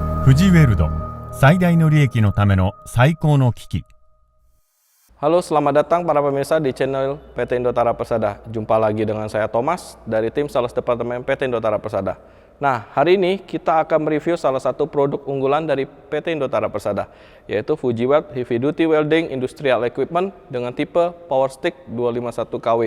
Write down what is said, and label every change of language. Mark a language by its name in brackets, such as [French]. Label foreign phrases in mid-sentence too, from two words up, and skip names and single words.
[Japanese] 富士ウェルド最大の利益のための最高の機器。 [Indonesian] Halo, selamat datang para pemirsa di channel PT Indotara Persada. Jumpa lagi dengan saya Thomas dari tim Sales Departemen PT Indotara Persada. Nah, hari ini kita akan mereview salah satu produk unggulan dari PT Indotara Persada, yaitu Fuji Weld Heavy Duty Welding Industrial Equipment dengan tipe Power Stick 251 kW.